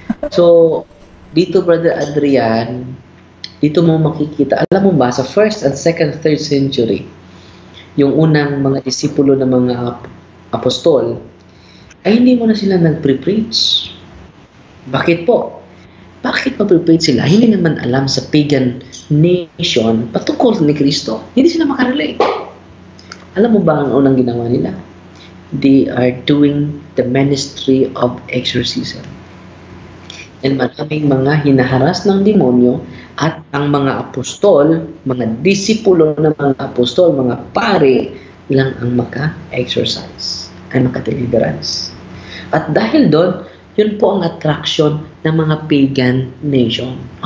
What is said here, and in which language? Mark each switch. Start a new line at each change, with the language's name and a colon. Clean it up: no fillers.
Filipino: So, dito Brother Adrian, dito mo makikita, alam mo ba, sa 1st and 2nd, 3rd century, yung unang mga disipulo ng mga apostol, ay hindi mo na sila nag-preach. Bakit po? Bakit ma-preach sila? Hindi naman alam sa pagan nation patungkol ni Kristo. Hindi sila makarelate. Alam mo ba ang unang ginawa nila?
English: They are doing the ministry of exorcism.
Filipino: And maraming mga hinaharas ng demonyo at ang mga apostol, mga disipulo ng mga apostol, mga pare lang ang maka-exorcise, ay maka-deliverance. At dahil doon, yun po ang attraction ng mga pagan nation.